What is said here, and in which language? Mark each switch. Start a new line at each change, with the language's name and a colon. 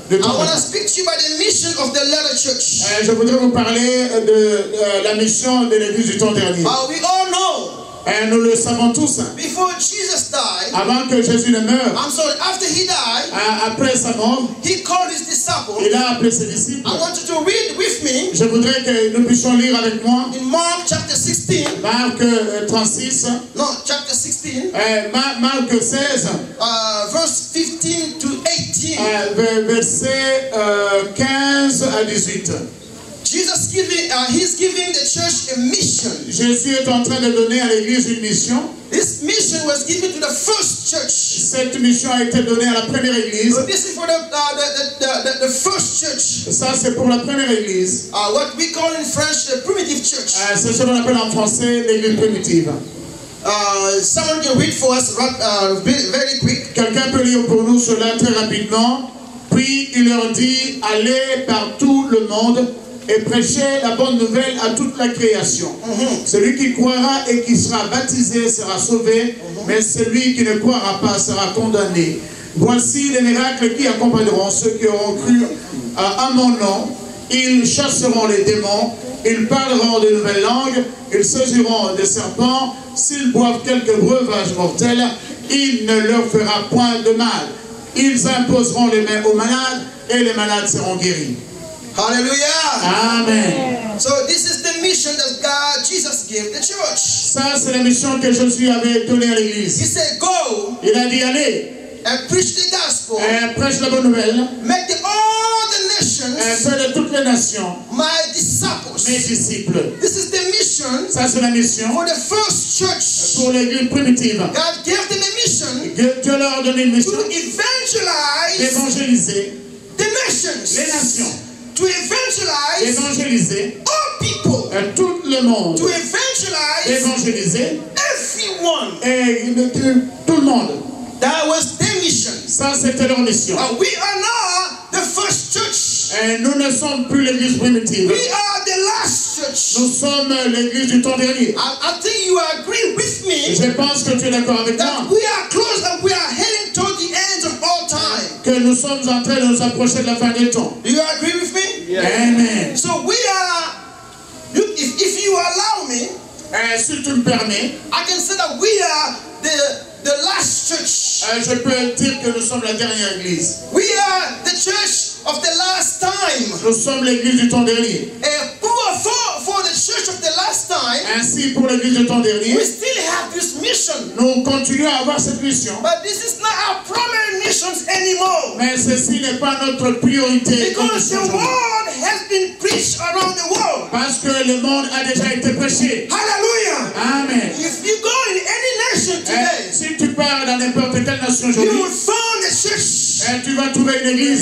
English: I want to speak to you about the mission of the Latter Church.
French: Je voudrais vous parler de la mission de l'Église du temps dernier.
English: We all know.
French: Nous le savons tous.
English: Before Jesus died,
French: Avant que Jésus ne meure,
English: after he died,
French: après sa mort,
English: he called his disciples.
French: il a appelé ses disciples.
English: I want you to read with me
French: Je voudrais que nous puissions lire avec moi
English: in Mark chapter 16.
French: Marc 36.
English: No, chapter 16.
French: Marc 16.
English: Verse 15 to 18.
French: Versets 15 à 18.
English: Jesus he's giving the church a mission.
French: Jésus est en train de donner à l'Église une mission.
English: This mission was given to the first church.
French: Cette mission a été donnée à la première Église.
English: So this is for the first church.
French: Ça, c'est pour la première Église.
English: What we call in French the primitive church.
French: C'est ce qu'on appelle en français l'Église primitive.
English: Someone can read for us very quick.
French: Quelqu'un peut lire pour nous cela très rapidement. Puis il leur dit, allez par tout le monde et prêchez la bonne nouvelle à toute la création. Celui qui croira et qui sera baptisé sera sauvé, mais celui qui ne croira pas sera condamné. Voici les miracles qui accompagneront ceux qui auront cru à mon nom. Ils chasseront les démons, ils parleront de nouvelles langues, ils saisiront des serpents. S'ils boivent quelques breuvages mortels, il ne leur fera point de mal. Ils imposeront les mains aux malades et les malades seront guéris.
English: Hallelujah. Amen. So this is the mission that Jesus gave the church.
French: Ça, c'est la mission que Jésus avait donnée à l'église.
English: He said, go
French: Il a dit, allez,
English: and preach the gospel.
French: prêche la bonne nouvelle.
English: Make all the nations
French: Fais de toutes les nations
English: my disciples.
French: mes disciples.
English: This is the mission
French: Ça, c'est la mission
English: for the first church.
French: pour l'église primitive.
English: God gave them a mission
French: Dieu leur a donné une mission
English: to evangelize
French: d'évangéliser
English: the nations.
French: les nations,
English: To evangelize
French: d'évangéliser
English: all people.
French: tout le monde,
English: To evangelize
French: d'évangéliser
English: everyone.
French: et tout le monde.
English: That was their mission.
French: Ça, c'était leur mission.
English: We are now the first church.
French: Et nous ne sommes plus l'église primitive.
English: We are the last church.
French: Nous sommes l'église du temps dernier.
English: I think you agree with me
French: Je pense que tu es d'accord avec
English: that
French: moi
English: we are close and we are heading toward the end of all time.
French: que nous sommes en train de nous approcher de la fin des temps.
English: Do you agree with me? Amen. So we are, if you allow me,
French: Si tu me permets,
English: I can say that we are the last church.
French: je peux dire que nous sommes la dernière église.
English: We are the church of the last time.
French: Nous sommes l'église du temps dernier.
English: For the church of the last time,
French: Ainsi, pour l'église du temps dernier,
English: we still have this mission.
French: nous continuons à avoir cette mission.
English: But this is not our primary missions anymore.
French: Mais ceci n'est pas notre priorité.
English: Because the word has been preached around the world.
French: Parce que le monde a déjà été prêché.
English: Hallelujah. Amen. If you go in any nation today,
French: Si tu pars dans n'importe quelle nation
English: you
French: aujourd'hui,
English: will find a church.
French: tu vas trouver une église.